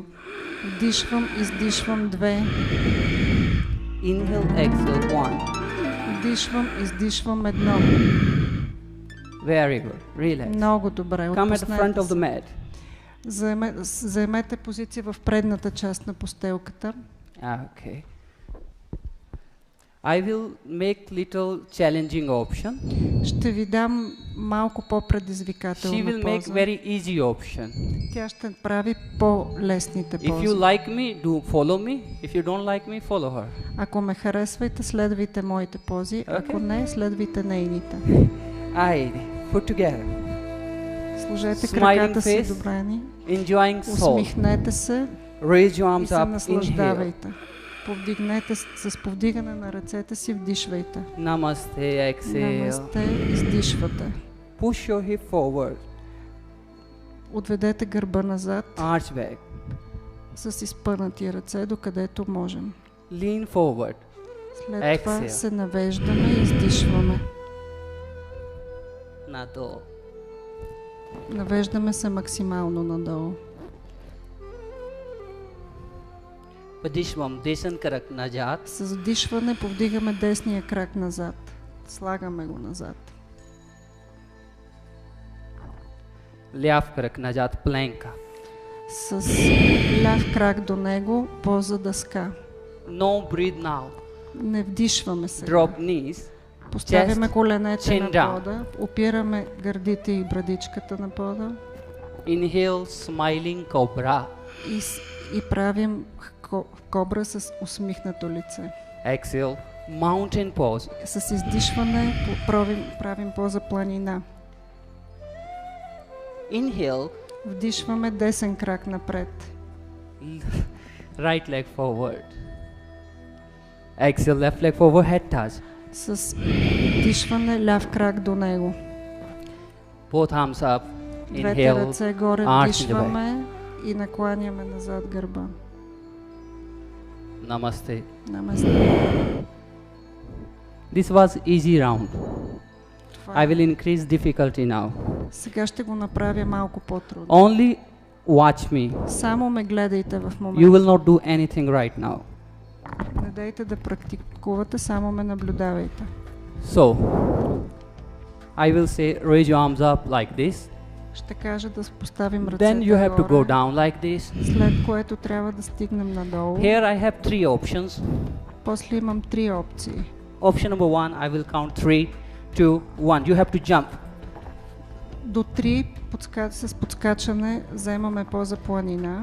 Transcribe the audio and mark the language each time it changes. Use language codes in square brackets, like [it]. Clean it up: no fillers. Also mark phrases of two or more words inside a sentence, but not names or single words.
[bg] Вдишвам, издишвам 2. [en] Inhale, exhale 1. [bg] Вдишвам, издишвам 1. [en] Very good. Relax. [bg] Много добре. [en] Come at the front [bg] Отпуснете [en] of the [bg] се. [en] mat. [bg] Заемете позиция в предната част на постелката. [en] Okay. I will make little challenging option. [bg] Ще ви дам малко [en] She [bg] по-предизвикателна [en] will make [bg] поза. [en] very easy option. [bg] Тя ще прави по-лесните [en] If you [bg] пози. [en] like me, do follow me. If you don't like me, follow her. [bg] Ако ме харесвайте, следвайте моите пози. Ако [en] Okay. [bg] не, следвайте нейните. Айде. [en] Put together. [bg] Сложете [en] Smiling [bg] краката си [en] face. [bg] добрани. [en] Enjoying soul. [bg] Усмихнете се [en] Raise your [bg] и [en] arms [bg] се [en] up. Inhale. [bg] наслаждавайте. Повдигнете с повдигане на ръцете си, вдишвайте. [en] Namaste. Exhale. [bg] Намасте, издишвате. [en] Push your hip forward. [bg] Отведете гърба назад [en] Arch back. [bg] с изпънати ръце, докъдето можем. [en] Lean forward. [bg] След това [en] Exhale. [bg] се навеждаме и издишваме. Надолу. Навеждаме се максимално надолу. Вдишвам десен крак назад. С вдишване повдигаме десния крак назад. Слагаме го назад. Ляв крак назад. Планка. С ляв крак до него, поза дъска. [en] No breathe now. [bg] Не вдишваме сега. [en] Drop knees. [bg] Поставяме [en] chest, [bg] коленете [en] chin [bg] на [en] down. [bg] пода, опираме гърдите и брадичката на пода [en] Inhale, smiling cobra. [bg] и правим кобра с усмихнато лице. [en] Exhale, mountain pose. [bg] С издишване правим поза планина. [en] Inhale, [bg] Вдишваме десен крак напред. [en] right leg forward. Exhale, left leg forward, head touch. [bg] С вдишване ляв крак до него. [en] Both arms up. [bg] Двете [en] Inhale, [bg] ръце горе, [en] arch in the back. [bg] вдишваме и накланяме назад гърба. [en] Namaste. [bg] Намасте. [en] This was easy round. [bg] Това [en] I will increase difficulty now. [bg] Сега ще го направя малко по-трудно. [en] Only watch me. [bg] Само ме гледайте в [en] You [bg] момента. [en] will not do anything right now. [bg] Не дайте да практикувате, само ме наблюдавайте. [en] So, I will say raise your arms up like this. [bg] Ще кажа да поставим ръцете [en] Then you have to go [bg] горе, [en] down like this. [bg] след което трябва да стигнем надолу. [en] Here I have 3 options. [bg] После имам 3 опции. [en] Option number 1, I will count 3, 2, 1. You have to jump. [bg] До 3 с подскачане вземаме поза планина.